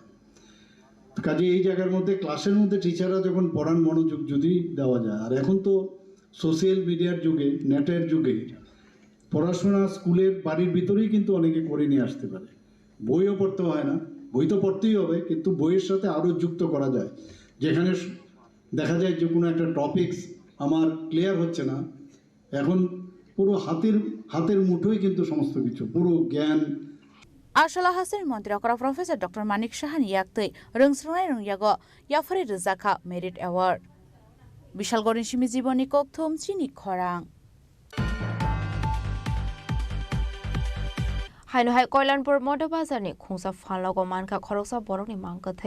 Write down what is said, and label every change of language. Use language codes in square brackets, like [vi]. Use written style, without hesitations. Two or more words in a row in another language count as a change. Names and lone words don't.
[bn] কাজে এই জায়গার মধ্যে ক্লাসের মধ্যে টিচাররা যখন পড়ান মনোযোগ যদি দেওয়া যায়, আর এখন তো [en] Social Media-r [bn] যুগে, নেটের যুগে পড়াশোনা স্কুলের বাড়ির ভিতরেই কিন্তু অনেকে করে নিয়ে আসতে পারে। বইও পড়তে হয় না, বই তো পড়তেই হবে, কিন্তু বইয়ের সাথে আরও যুক্ত করা যায়। যেখানে দেখা যায় যে কোনো একটা টপিকস আমার ক্লিয়ার হচ্ছে না, এখন পুরো হাতের মুঠোই কিন্তু সমস্ত কিছু, পুরো জ্ঞান। [trp] Arshala Hasan Montirakora Professor Dr. Manik Shahan Yaktui Rungsrunai Rungyago Yafari Rizaka [en] Merit Award. [trp] Bishal Gorin Shimi Jiboni Kokthum Chini Khorang. Hainu Koilanpur Motor Bazar ni Khungsa Fanlogo Manka Khoroksa Boroni Mankathei.